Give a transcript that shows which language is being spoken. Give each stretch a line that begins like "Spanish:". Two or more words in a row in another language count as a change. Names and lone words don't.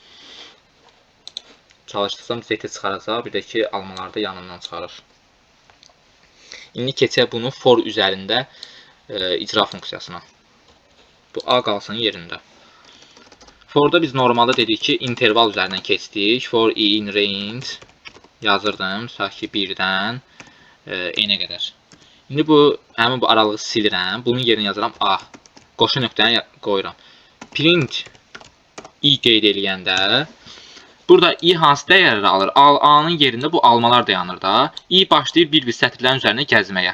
Azerbaijani: Çalışdırsam Z-i çıxaracaq. Bir də ki, almalarda yanından çıxarır. İndi keçək bunu for üzərində icra funksiyasına. Bu A qalsın yerində. For'da biz normalda dedik ki, interval üzərindən keçdik.
English: For in range
Azerbaijani: yazırdım. Tutaq ki, 1-dən N-ə qədər. İndi həmin bu aralığı silirəm. Bunun yerinə yazıram A. Qoşu nöqtəni qoyuram.
English: Print i
Azerbaijani: qeyd eləyəndə burada i hansı dəyərləri alır? A-nın yerində bu almalar dayanır da. I başlayır bir-bir sətirlərin üzərində gəzməyə.